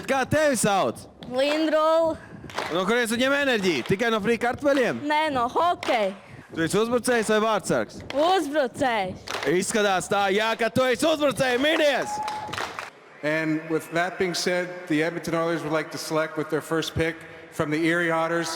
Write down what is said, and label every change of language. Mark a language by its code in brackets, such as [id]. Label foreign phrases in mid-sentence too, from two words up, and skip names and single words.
[lv] kā tevi sauc? Lindrola. No kurienes tu ņem enerģiju? Tikai no frī kartveļiem? Nē, no hokeja. Tu esi uzbrucējs vai vārdsargs? Uzbrucējs. Izskatās tā, jā, ka tu esi uzbrucējs, minies! [en] And with that being said, the Edmonton Oilers would like to select with their first pick from the Erie Otters.